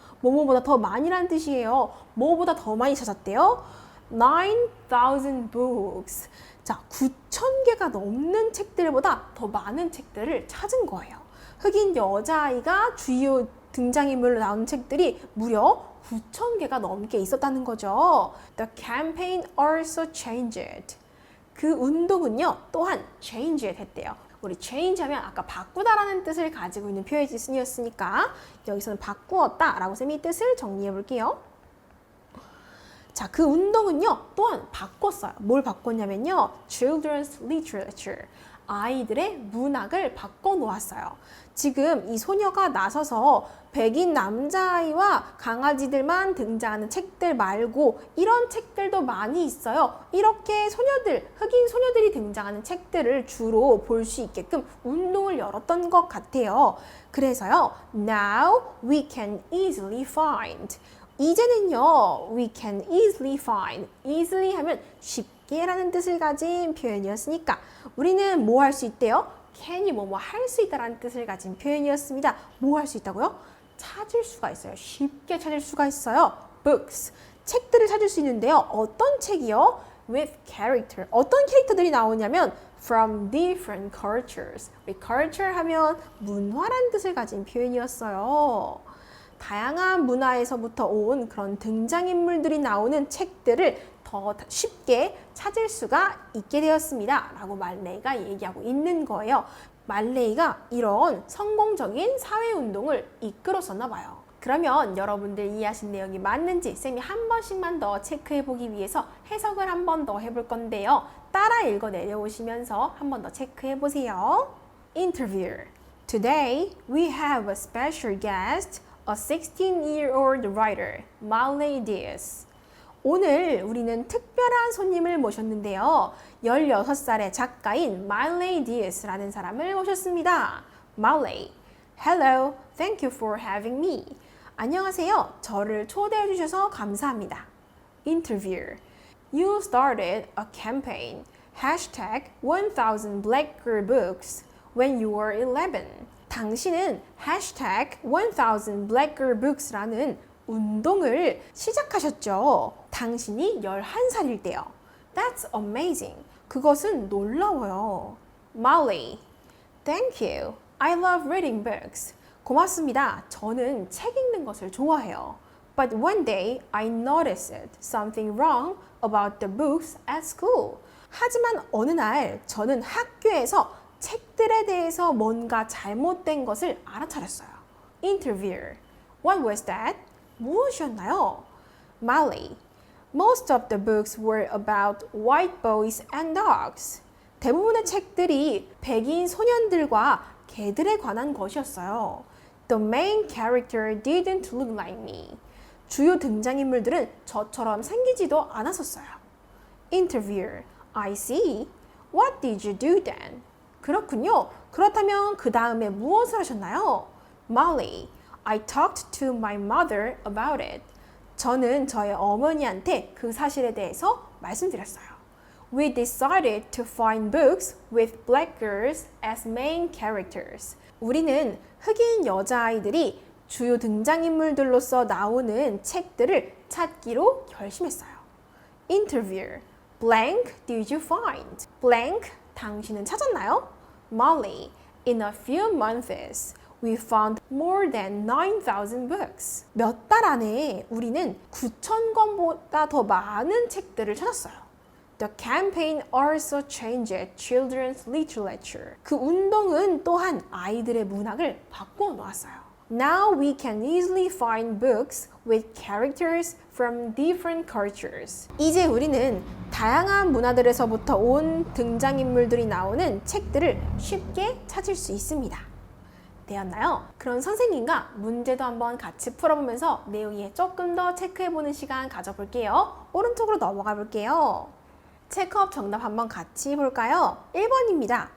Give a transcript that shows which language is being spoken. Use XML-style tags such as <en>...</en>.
<ko>뭐뭐보다 더 많이란 뜻이에요. 뭐보다 더 많이 찾았대요?</ko> <en>9,000 books.</en> <ko>자, 9,000개가 넘는 책들보다 더 많은 책들을 찾은 거예요. 흑인 여자아이가 주요 등장인물로 나오는 책들이 무려 9,000개가 넘게 있었다는 거죠.</ko> <en>The campaign also changed.</en> <ko>그 운동은요, 또한 change 됐대요. 우리 change 하면 아까 바꾸다라는 뜻을 가지고 있는 표현이었으니까 여기서는 바꾸었다 라고 쌤이 뜻을 정리해 볼게요. 자, 그 운동은요, 또한 바꿨어요. 뭘 바꿨냐면요,</ko> <en>Children's Literature.</en> <ko>아이들의 문학을 바꿔놓았어요. 지금 이 소녀가 나서서 백인 남자아이와 강아지들만 등장하는 책들 말고 이런 책들도 많이 있어요. 이렇게 소녀들, 흑인 소녀들이 등장하는 책들을 주로 볼 수 있게끔 운동을 열었던 것 같아요. 그래서요,</ko> <en>now we can easily find.</en> <ko>이제는요,</ko> <en>we can easily find.</en> <ko>easily 하면 쉽게 라는 뜻을 가진 표현이었으니까 우리는 뭐 할 수 있대요? can이 뭐뭐 할 수 있다라는 뜻을 가진 표현이었습니다. 뭐 할 수 있다고요? 찾을 수가 있어요. 쉽게 찾을 수가 있어요. books. 책들을 찾을 수 있는데요. 어떤 책이요?</ko> <en>with character.</en> <ko>어떤 캐릭터들이 나오냐면</ko> <en>from different cultures.</en> <ko>culture 하면 문화라는 뜻을 가진 표현이었어요. 다양한 문화에서부터 온 그런 등장인물들이 나오는 책들을 더 쉽게 찾을 수가 있게 되었습니다. 라고 말레이가 얘기하고 있는 거예요. 말레이가 이런 성공적인 사회운동을 이끌었었나 봐요. 그러면 여러분들 이해하신 내용이 맞는지 쌤이 한 번씩만 더 체크해 보기 위해서 해석을 한 번 더 해볼 건데요. 따라 읽어 내려오시면서 한 번 더 체크해 보세요.</ko> <en>Interview. Today we have a special guest, a 16-year-old writer, Marley Diaz.</en> <ko>오늘 우리는 특별한 손님을 모셨는데요. 16살의 작가인 Marley Diaz라는 사람을 모셨습니다.</ko> <en>Marley, hello, thank you for having me.</en> <ko>안녕하세요. 저를 초대해 주셔서 감사합니다.</ko> <en>Interview. You started a campaign, hashtag 1000 Black Girl Books, when you were 11.</en> <ko>당신은 hashtag 1000 Black Girl Books라는 운동을 시작하셨죠. 당신이 11살일 때요.</ko> <en>That's amazing.</en> <ko>그것은 놀라워요. Molly,</ko> <en>thank you. I love reading books.</en> <ko>고맙습니다. 저는 책 읽는 것을 좋아해요.</ko> <en>But one day I noticed something wrong about the books at school.</en> <ko>하지만 어느 날 저는 학교에서 책들에 대해서 뭔가 잘못된 것을 알아차렸어요.</ko> <en>Interview. What was that?</en> <ko>무엇이었나요?</ko> <en>Molly. Most of the books were about white boys and dogs.</en> <ko>대부분의 책들이 백인 소년들과 개들에 관한 것이었어요.</ko> <en>The main character didn't look like me.</en> <ko>주요 등장인물들은 저처럼 생기지도 않았었어요.</ko> <en>Interviewer. I see. What did you do then?</en> <ko>그렇군요. 그렇다면 그 다음에 무엇을 하셨나요?</ko> <en>Molly. I talked to my mother about it.</en> <ko>저는 저의 어머니한테 그 사실에 대해서 말씀드렸어요.</ko> <en>We decided to find books with black girls as main characters.</en> <ko>우리는 흑인 여자아이들이 주요 등장인물들로서 나오는 책들을 찾기로 결심했어요.</ko> <en>Interview. Blank did you find?</en> <ko>Blank, 당신은 찾았나요?</ko> <en>Molly. In a few months, we found more than 9,000 books.</en> <ko>몇 달 안에 우리는 9,000권보다 더 많은 책들을 찾았어요.</ko> <en>The campaign also changed children's literature.</en> <ko>그 운동은 또한 아이들의 문학을 바꿔 놓았어요.</ko> <en>Now we can easily find books with characters from different cultures.</en> <ko>이제 우리는 다양한 문화들에서부터 온 등장인물들이 나오는 책들을 쉽게 찾을 수 있습니다. 되었나요? 그럼 선생님과 문제도 한번 같이 풀어보면서 내용에 조금 더 체크해보는 시간 가져볼게요. 오른쪽으로 넘어가 볼게요. 체크업 정답 한번 같이 볼까요? 1번입니다.</ko>